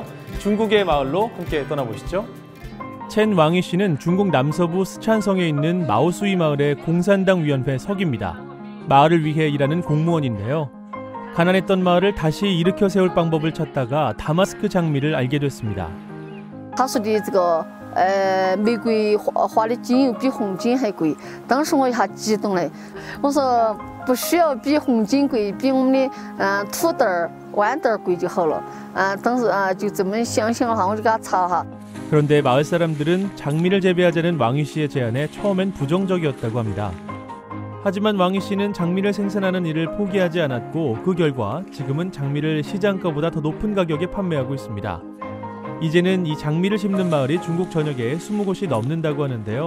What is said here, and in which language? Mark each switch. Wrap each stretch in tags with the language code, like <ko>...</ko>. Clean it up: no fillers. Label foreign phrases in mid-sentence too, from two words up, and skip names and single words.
<ko>중국의 마을로 함께 떠나보시죠. 첸 왕이 씨는 중국 남서부 스촨성에 있는 마오수이 마을의 공산당 위원회 서기입니다. 마을을 위해 일하는 공무원인데요. 가난했던 마을을 다시 일으켜 세울 방법을 찾다가 다마스크 장미를 알게 됐습니다.</ko> <zh>他说的这个玫瑰花的精油比红精还贵，当时我一下激动了，我说不需要比红精贵，比我们的土豆儿、豌豆儿贵就好了。当时就这么想的话，我就给他查哈。</zh> <ko>그런데 마을 사람들은 장미를 재배하자는 왕희 씨의 제안에 처음엔 부정적이었다고 합니다. 하지만 왕희 씨는 장미를 생산하는 일을 포기하지 않았고 그 결과 지금은 장미를 시장가보다 더 높은 가격에 판매하고 있습니다. 이제는 이 장미를 심는 마을이 중국 전역에 20곳이 넘는다고 하는데요.</ko>